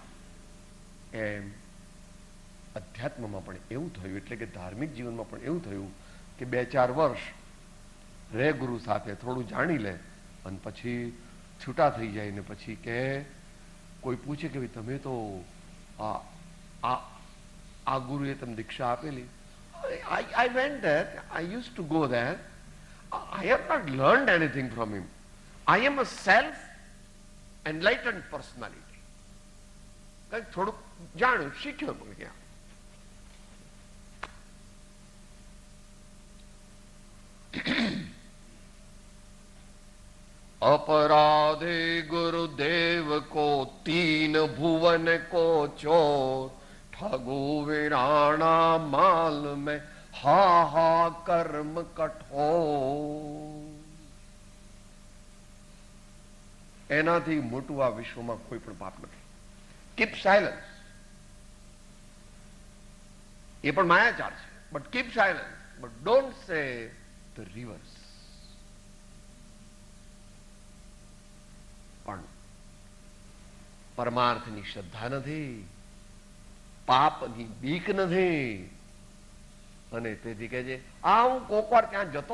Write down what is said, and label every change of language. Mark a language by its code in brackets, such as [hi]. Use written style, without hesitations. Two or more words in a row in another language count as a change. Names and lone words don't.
[gu] એમ અધ્યાત્મમાં પણ એવું થયું, એટલે કે ધાર્મિક જીવનમાં પણ એવું થયું કે 2-4 વર્ષ રે ગુરુ સાથે, થોડું જાણી લે અને પછી છૂટા થઈ જાય ને પછી કે કોઈ પૂછે કે તમે તો આ ગુરુએ તમને દીક્ષા આપેલી. [en] I went there. I used to go there. I have not learned anything from him. I am a self-enlightened personality. [gu] કંઈક થોડુંક જાણ્યું, શીખ્યો પણ ક્યાં. [hi] अपराधे गुरुदेव को 3 भुवन को चोर, ठगु विराणा माल में हा कर्म कठोर. [gu] એનાથી મોટું આ વિશ્વમાં કોઈ પણ પાપ નથી. [en] Keep silence. [gu] એ પણ માયાચાર છે, [en] But keep silence, but don't say the reverse. [gu] પણ પરમાર્થની શ્રદ્ધા નથી, પાપની બીક નથી, અને તેથી કહે છે હું કોક વાર ત્યાં જતો